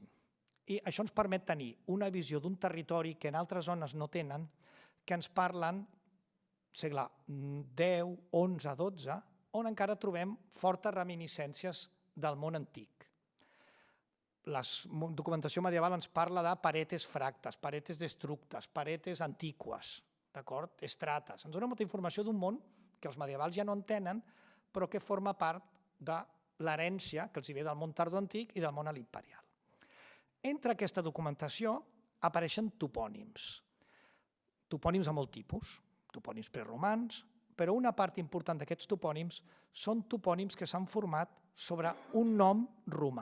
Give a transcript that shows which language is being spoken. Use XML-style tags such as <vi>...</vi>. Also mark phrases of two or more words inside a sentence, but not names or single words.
<ca>I això ens permet tenir una visió d'un territori que en altres zones no tenen, que ens parlen segle X, XI, XII, on encara trobem fortes reminiscències del món antic. La documentació medieval ens parla de paretes fractes, paretes destructes, paretes antiques, estrates. Ens dona molta informació d'un món que els medievals ja no en tenen, però que forma part de l'herència que els ve del món tardoantic i del món a l'imperial. Entre aquesta documentació apareixen topònims. Topònims de molt tipus, topònims preromans, però una part important d'aquests topònims són topònims que s'han format sobre un nom romà.</ca>